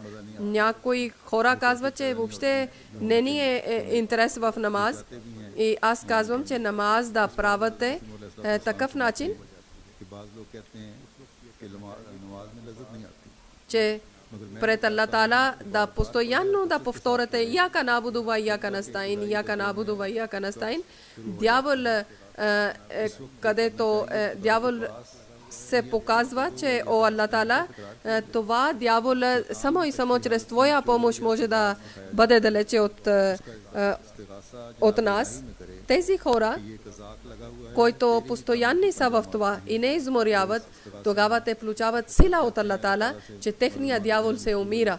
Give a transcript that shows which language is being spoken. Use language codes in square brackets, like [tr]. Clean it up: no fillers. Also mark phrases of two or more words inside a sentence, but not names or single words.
[bg] Някои хора казват, че въобще не ни е интерес в намаз, и аз казвам, че намаз да правите такъв начин, че пред Аллах Таала да постоянно да повторите [ar] إياك نعبد وإياك نستعين, إياك نعبد وإياك نستعين. [bg] Дявол, където дявол се показва, че о Аллах Таала, това дявол само и само чрез твоя помощ може да бъде далече от нас. Тези хора, които постоянни са в това и не изморяват, тогава те получават сила от Аллах Таала, че техният дявол се умира.